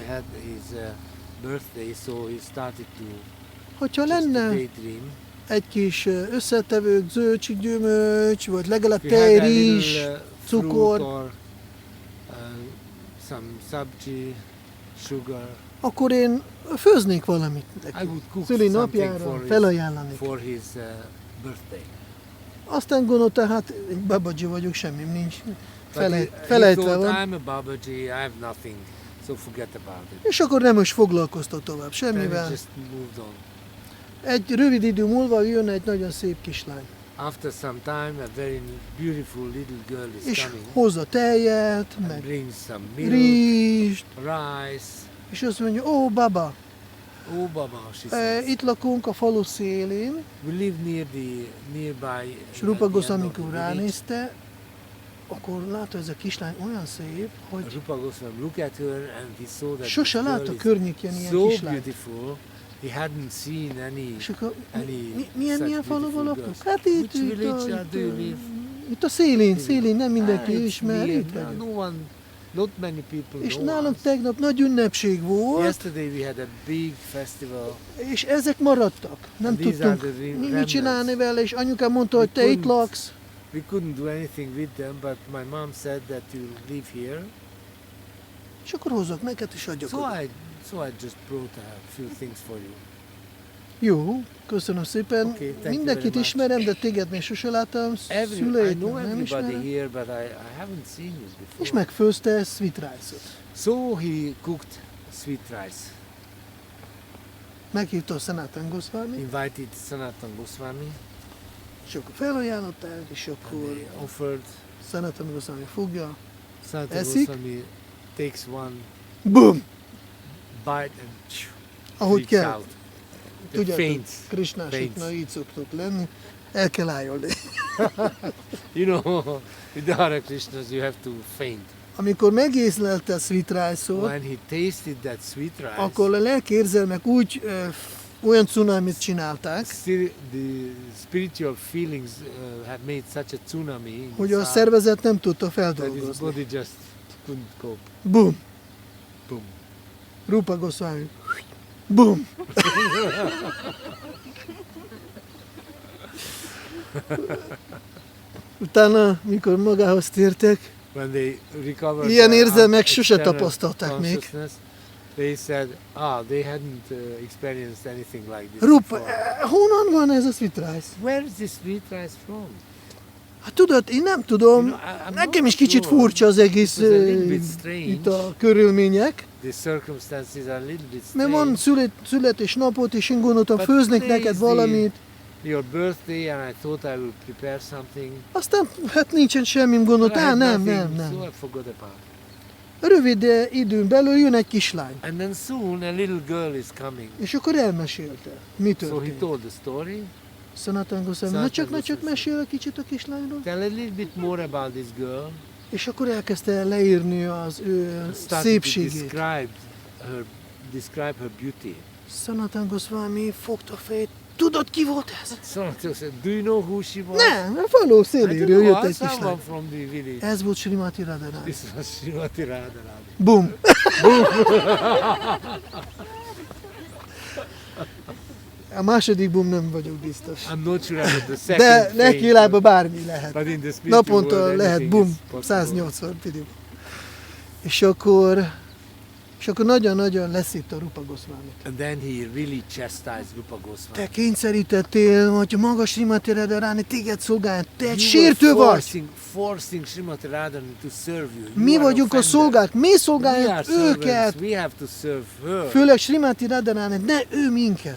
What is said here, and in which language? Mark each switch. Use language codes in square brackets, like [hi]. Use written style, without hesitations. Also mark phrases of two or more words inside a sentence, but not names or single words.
[en] Gosvāmī had his birthday, so he started to [hu] Hogyha [en] just to [hu] lenne [en] daydream. [hu] egy kis összetevők, zöldség, gyümölcs, vagy legalább [en] If you had a [hu] tejrizs, [en] little [hu] cukor, [en] fruit or some sabji, sugar, [hu] akkor én főznék valamit [en] I [hu] neki. [en] would cook [hu] Szüli [en] something [hu] napjára felajánlanék. [en] for his birthday. [hu] Aztán gondolta, hát egy babaji vagyok, semmi nincs. [en] But he [hu] Felejtve [en] thought, [hu] van. [en] I'm a Babaji, I have nothing, so forget about it. [hu] És akkor nem is foglalkoztat tovább [en] Then he [hu] semmivel. [en] just moved on. [hu] Egy rövid idő múlva jön egy nagyon szép kislány. [en] After some time, a very beautiful little girl is [hu] És [en] coming [hu] hozza tejet, [en] and [hu] meg [en] brings some milk, [hu] rizst, [en] rice. [hu] és azt mondja, ó baba, [en] Oh, Baba, she says. [hu] itt lakunk a falu szélén, [en] We live nearby. [hu] és Rupa at the end Gosvāmī [en] of the [hu] amikor [en] village. [hu] ránézte, akkor látta, ez a kislány olyan szép, hogy [en] Rupa Gosvāmī looked at her and he saw that [hu] sose [en] this girl [hu] látta [en] is [hu] környékén ilyen [en] so [hu] kislányt. [en] beautiful. He hadn't seen any. [hu] És akkor [en] Any [hu] milyen [en] such [hu] faluban [en] beautiful [hu] lakunk? [en] girls. [hu] Hát itt, [en] Which village do you live? [hu] itt a szélén, nem mindenki [en] it's [hu] ismer, [en] near. [hu] itt vagyunk. [en] No one, not many people [hu] És [en] know [hu] nálunk [en] us. [hu] tegnap nagy ünnepség volt, [en] Yesterday we had a big festival. [hu] és ezek maradtak. Nem [en] And these are [hu] tudtunk [en] the [hu] mit [en] remnants. [hu] csinálni vele, és anyukám mondta, hogy te [en] We [hu] itt [en] couldn't- [hu] laksz. [en] We couldn't do anything with them, but my mom said that you live here. [hu] És akkor hozzak neked, és adjak oda. [en] So I just brought a few things for you. [hu] Jó, köszönöm szépen. [en] Okay, thank you [hu] Mindenkit [en] very much. [hu] ismerem, de téged még sose láttam. [en] I [hu] Szüleit [en] know [hu] nem [en] everybody [hu] ismerem. [en] here, but I haven't seen you before. [hu] És megfőzte [en] sweet rice-ot. So he cooked sweet rice. [hu] Meghívta a Sanatan Gosvāmī, [en] Invited Sanatan Gosvāmī, [hu] és akkor felajánlották, és [en] and [hu] akkor [en] they offered. [hu] Sanatan Gosvāmī fogja. [en] Sanatan [hu] Eszik. [en] Gosvāmī takes one [hu] Bum! [en] bite and [hu] Ahogy [en] freaks [hu] kell. [en] out. [hu] Tudjátok, [en] Faints. [hu] Krishnásoknál így szoktuk lenni. El kell állni. [en] You know, with the Hare Krishnas you have to faint. [hu] Amikor megészlelte a [en] sweet rice-ot, When he tasted that sweet rice, [hu] akkor a lelki érzelmek úgy olyan cunamit csinálták, [en] still the spiritual feelings have made such a tsunami [hu] hogy a [en] inside [hu] szervezet nem tudta [en] that his [hu] feldolgozni. [en] body just couldn't cope. [hu] Bum! [en] Boom. [hu] Rupa Gosvāmī. Bum! Utána, mikor magához tértek, [en] When they recovered [hu] ilyen [en] their [hu] érzelmek sose [en] external [hu] tapasztalták még. [en] consciousness, they said, they hadn't experienced anything like this [hu] Rupa, [en] before. [hu] honnan van ez a [en] sweet rice? Where is this sweet rice from? [hu] Hát tudod, én nem tudom, [en] You know, I'm [hu] nekem [en] not [hu] is kicsit [en] sure. [hu] furcsa az egész [en] It was a little bit strange. [hu] itt a körülmények, [en] The circumstances are a little bit [hu] mert van [en] strange. [hu] születésnapot, és én gondoltam, [en] But [hu] főznék [en] today [hu] neked is valamit. [en] Your birthday, and I thought I would prepare something. [hu] Aztán hát nincsen semmim, [en] But I [hu] gondoltam, [en] had [hu] nem, [en] nothing, [hu] nem. [en] So I forgot about it. [hu] Rövid időn belül jön egy kislány, [en] And then soon a little girl is coming. [hu] és akkor elmesélte, mi [en] So he [hu] történt. [en] told the story. [hu] Sanatana Gosvāmī, na csak mesél egy kicsit a kislányról. [en] Tell a little bit more about this girl. [hu] És akkor elkezdte leírni az ő [en] Started to [hu] szépségét. [en] describe her beauty. [hu] Sanatana Gosvāmī fogta a fejét. Tudod, ki volt ez? [en] So said, do you know who she was? [hu] Nem, a faló [en] I [hu] széléről [en] don't [hu] jött [en] know, [hu] egy [en] someone [hu] kislány. [en] from the village. [hu] Ez volt Srimati Radharani. [en] This was Srimati Radharani. [hu] Bum! A második bum nem vagyok biztos. [en] I'm not sure about the second [hu] De [en] thing, [hu] lelki világban bármi lehet. [en] but in the spiritual [hu] Naponta [en] world, [hu] lehet [en] anything [hu] bum, [en] is possible. 180 pidim. [hu] És akkor nagyon-nagyon leszívta Rupa Gosvāmit. [en] And then he really chastised Rupa [hu] Te [en] Gosvāmī. [hu] kényszerítettél, hogy maga Srimati Radharani téged szolgáljon. Te egy [en] You [hu] sértő [en] were [hu] vagy. [en] forcing Srimati Radharani to serve you. [hu] Mi [en] You are [hu] vagyunk a [en] offender. [hu] szolgák, mi [en] We are [hu] szolgáljuk [en] servants. [hu] őket. [en] We have to serve her. [hu] Főleg Srimati Radharani, ne ő minket.